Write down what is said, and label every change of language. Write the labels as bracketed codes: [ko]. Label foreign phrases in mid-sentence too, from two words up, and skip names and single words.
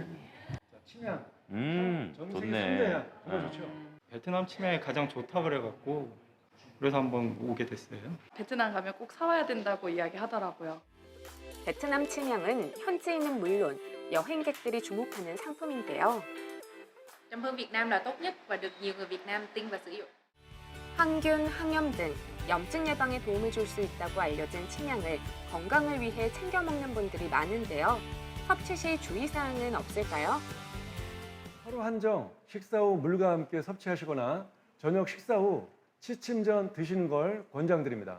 [ko] 자, 침향. 전 세계 좋네. 3대 향. 정말 좋죠? 베트남 치맥이 가장 좋다고 그래갖고 그래서 한번 오게 됐어요. 베트남 가면 꼭 사와야 된다고 이야기하더라고요. 베트남 침향은 현지인은 물론 여행객들이 주목하는 상품인데요. [vi] Trầm hương Việt Nam là tốt nhất và được nhiều người Việt Nam tin và sử dụng. [ko] 항균, 항염 등 염증 예방에 도움을 줄 수 있다고 알려진 침향을 건강을 위해 챙겨 먹는 분들이 많은데요. 섭취 시 주의사항은 없을까요? 하루 한정 식사 후 물과 함께 섭취하시거나 저녁 식사 후 취침 전 드시는 걸 권장드립니다.